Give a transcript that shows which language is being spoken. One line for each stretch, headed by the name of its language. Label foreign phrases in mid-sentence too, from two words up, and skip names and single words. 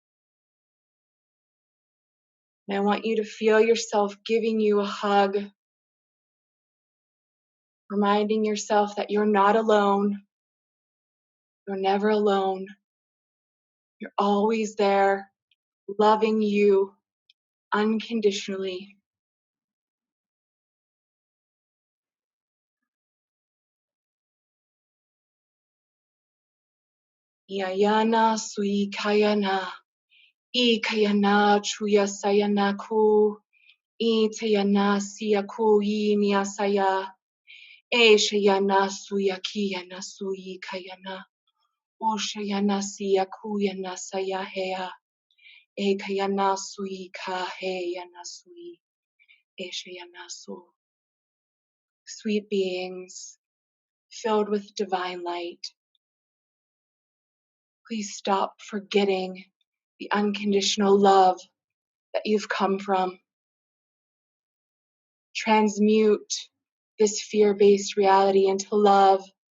English: And I want you to feel yourself giving you a hug, reminding yourself that you're not alone. You're never alone. You're always there, loving you unconditionally. Yayana sui kayana, I kayana chuya sayana ku, I tayana siya ku yi niasaya, E shayana suya kiyana sui kayana, O shayana siya kuyana saya hea, E kayana sui ka heyana sui, E shayana su. Sweet beings, filled with divine light, please stop forgetting the unconditional love that you've come from. Transmute this fear-based reality into love.